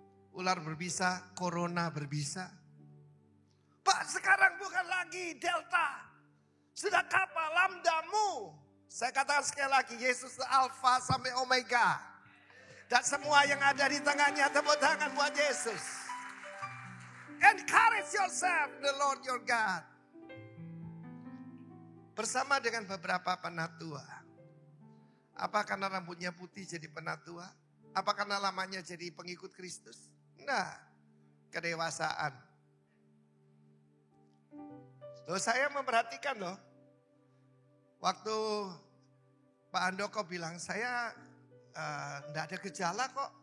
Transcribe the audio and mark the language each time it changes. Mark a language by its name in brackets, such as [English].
[Indonesian] Ular berbisa, corona berbisa. Pak, sekarang bukan lagi delta. Sudah kapal lambdamu. Saya katakan sekali lagi, Yesus Alfa sampai Omega. Dan semua yang ada di tengahnya, tepuk tangan buat Yesus. [English] Encourage yourself, the Lord your God. [Indonesian] Bersama dengan beberapa penatua. Apa karena rambutnya putih jadi penatua? Apa karena lamanya jadi pengikut Kristus? Nah, kedewasaan. Loh, saya memperhatikan loh. Waktu Pak Andoko bilang, saya enggak ada gejala kok.